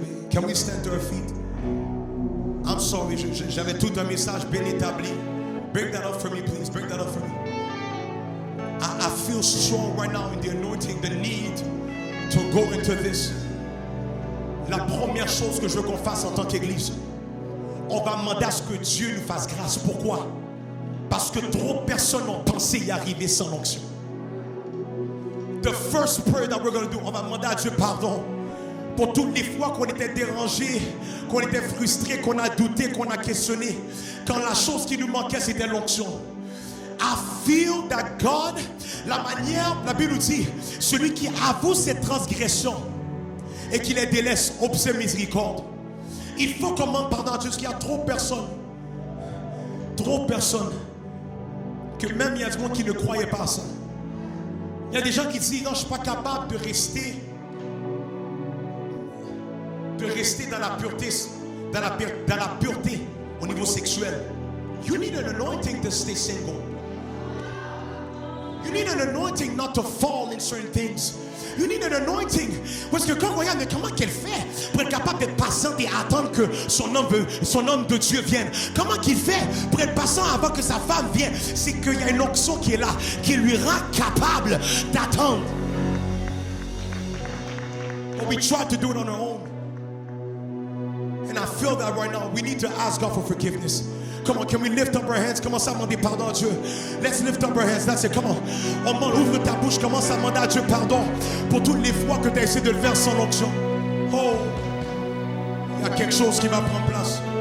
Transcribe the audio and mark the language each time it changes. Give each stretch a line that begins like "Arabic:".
English: Can we stand to our feet? I'm sorry,
French: j'avais tout un message bien établi.
English: Bring that up for me, please. Bring that up for me. I feel strong right now in the anointing, the need to go into this.
French: La première chose que je veux qu'on fasse en tant qu'église, on va demander à ce que Dieu nous fasse grâce. Pourquoi? Parce que trop de personnes ont pensé y arriver sans l'onction.
English: The first prayer that we're going to do,
French: on va demander à Dieu pardon pour toutes les fois qu'on était dérangé, qu'on était frustré, qu'on a douté, qu'on a questionné, quand la chose qui nous manquait c'était l'onction.
English: I feel that God,
French: la manière, la Bible nous dit, celui qui avoue ses transgressions et qui les délaisse obtient miséricorde. Il faut qu'on demande pardon à Dieu, parce qu'il y a trop de personnes, que même il y a du monde qui ne croyait pas à ça. Il y a des gens qui disent, non, je ne suis pas capable de rester dans la pureté, dans la pureté au niveau sexuel.
English: You need an anointing to stay single. You need an anointing not to fall in certain things. You need an anointing.
French: Parce que quand on regarde, mais comment qu'elle fait pour être capable d'être patiente et attendre que son homme de Dieu vienne? Comment qu'il fait pour être patient avant que sa femme vienne? C'est qu'il y a une onction qui est là, qui lui rend capable d'attendre.
English: But we try to do it on our own. And I feel that right now. We need to ask God for forgiveness. Come on, can we lift up our hands?
French: Commence à demander pardon à Dieu.
English: Let's lift up our hands. That's it. Come on.
French: Ouvre ta bouche. Commence à demander à Dieu pardon pour toutes les fois que tu as essayé de le faire sans l'onction. Oh, il y a quelque chose qui va prendre place.